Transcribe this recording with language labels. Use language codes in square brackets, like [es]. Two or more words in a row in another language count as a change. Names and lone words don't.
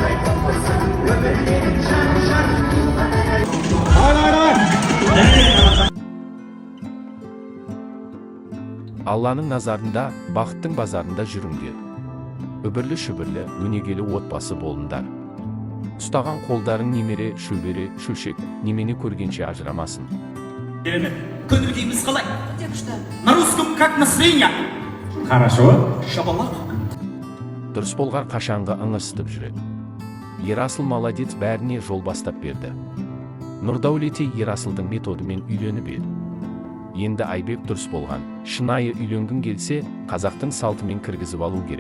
[kk] Алланың назарында, бақыттың базарында жүріңдер. Үбірлі шүбірлі, өнегелі отбасы болыңдар. Ұстаған қолдарың немере, шөбере, шөшек, немені көргенше ажырамасын. Көңіл-күйіміз қалай? [ru] На русском как настроение? Хорошо. [kk] Шабалақ. Дұрыс болғар қашанғы ыңырсытып жүреді. Ерасыл молодец, бәріне жол бастап берді. Нұрдаулете Ерасылдың методымен үйленіп еді. Енді Айбек дұрыс болған. Шынайы үйленгің келсе, қазақтың салтымен кіргізіп алу керек.